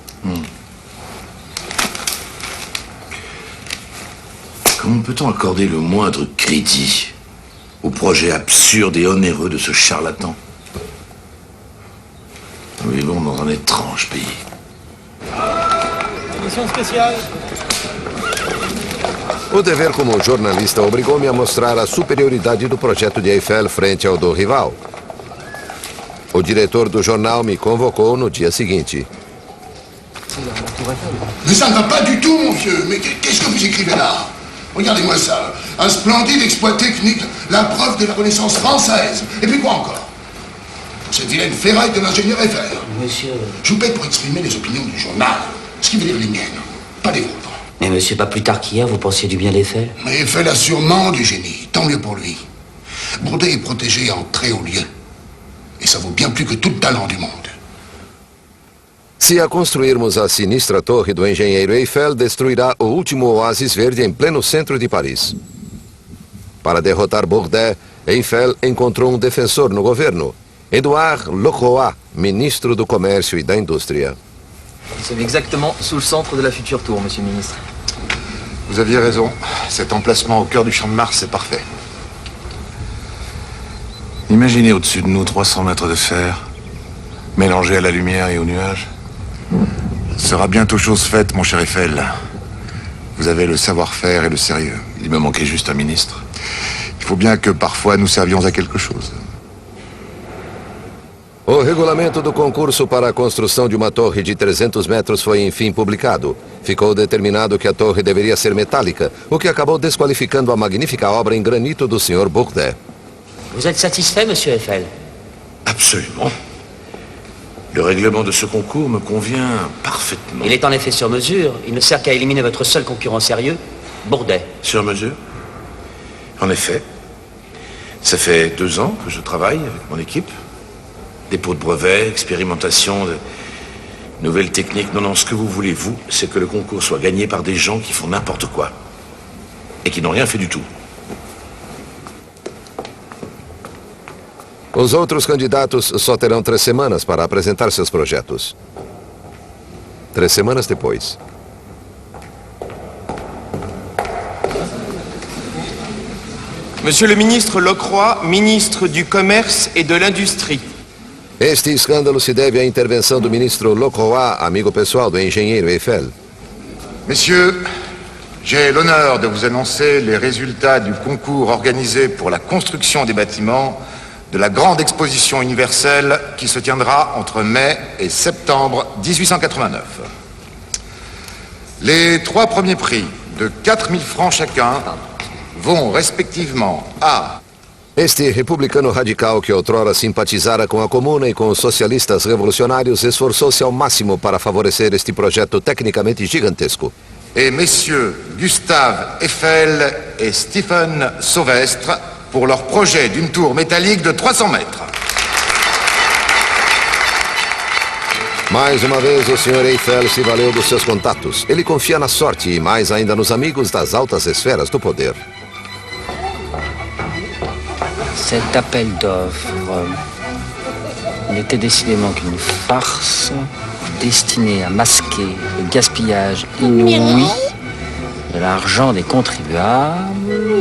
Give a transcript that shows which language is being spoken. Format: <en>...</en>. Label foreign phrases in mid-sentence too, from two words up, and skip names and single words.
<fr>Comment peut-on accorder le moindre crédit au projet absurde et onéreux de ce charlatan? Nous vivons dans un étrange pays. Édition spéciale.</fr> <pt>O dever como jornalista obrigou-me a mostrar a superioridade do projeto de Eiffel frente ao do rival. O diretor do jornal me convocou no dia seguinte.</pt> <fr>Mais ça ne va pas du tout, mon vieux. Mais qu'est-ce que vous écrivez là? Regardez-moi ça. Un splendide exploit technique, la preuve de la Renaissance française. Et puis quoi encore? Cette vilaine ferraille de l'ingénieur Eiffel. Monsieur... Je vous paye pour exprimer les opinions du journal, ce qui veut dire les miennes, pas les vôtres. Mais monsieur, pas plus tard qu'hier, vous pensiez du bien d'Eiffel? Mais Eiffel a sûrement du génie, tant mieux pour lui. Bourdet est protégé en très haut lieu. Et ça vaut bien plus que tout le talent du monde.</fr> <pt>Se a construirmos a sinistra torre do engenheiro Eiffel, destruirá o último oásis verde em pleno centro de Paris. Para derrotar Bourdet, Eiffel encontrou um defensor no governo, Édouard Lecroix, ministre do Comércio e da Indústria.</pt> <fr>Nous sommes exactement sous le centre de la future tour, monsieur le ministre. Vous aviez raison. Cet emplacement au cœur du champ de Mars, c'est parfait. Imaginez au-dessus de nous 300 mètres de fer, mélangés à la lumière et aux nuages. Ce sera bientôt chose faite, mon cher Eiffel. Vous avez le savoir-faire et le sérieux. Il me manquait juste un ministre. Il faut bien que parfois nous servions à quelque chose.</fr> <pt>O regulamento do concurso para a construção de uma torre de 300 metros foi enfim publicado. Ficou determinado que a torre deveria ser metálica, o que acabou desqualificando a magnífica obra em granito do Sr. Bourdet.</pt> <fr>Vous êtes satisfait, monsieur Eiffel? Absolument. Le règlement de ce concours me convient parfaitement. Il est en effet sur mesure. Il ne sert qu'à éliminer votre seul concurrent sérieux, Bourdet. Sur mesure? En effet. Ça fait 2 ans que je travaille avec mon équipe. Dépôt de brevets, expérimentation, de nouvelles techniques. Non, ce que vous voulez, vous, c'est que le concours soit gagné par des gens qui font n'importe quoi. Et qui n'ont rien fait du tout.</fr> <pt>Os outros candidatos só terão 3 semanas para apresentar seus projetos. 3 semanas depois.</pt> <fr>Monsieur le ministre Lecroix, ministre du Commerce et de l'Industrie.</fr> <pt>Este escândalo se deve à intervenção do ministro Lecroix, amigo pessoal do engenheiro Eiffel.</pt> <fr>Messieurs, j'ai l'honneur de vous annoncer les résultats du concours organisé pour la construction des bâtiments de la grande exposition universelle qui se tiendra entre mai et septembre 1889. Les 3 premiers prix de 4 000 francs chacun vont respectivement a...</fr> <pt>Este republicano radical que outrora simpatizara com a Comuna e com os socialistas revolucionários esforçou-se ao máximo para favorecer este projeto tecnicamente gigantesco.</pt> <fr>Et messieurs Gustave Eiffel et Stephen Sauvestre pour leur projet d'une tour métallique de 300 mètres.</fr> <pt>Mais uma vez, o Sr. Eiffel se valeu dos seus contatos. Ele confia na sorte e mais ainda nos amigos das altas esferas do poder.</pt> <fr>Cet appel d'offres n'était décidément qu'une farce destinée à masquer le gaspillage inouï de l'argent des contribuables.</fr>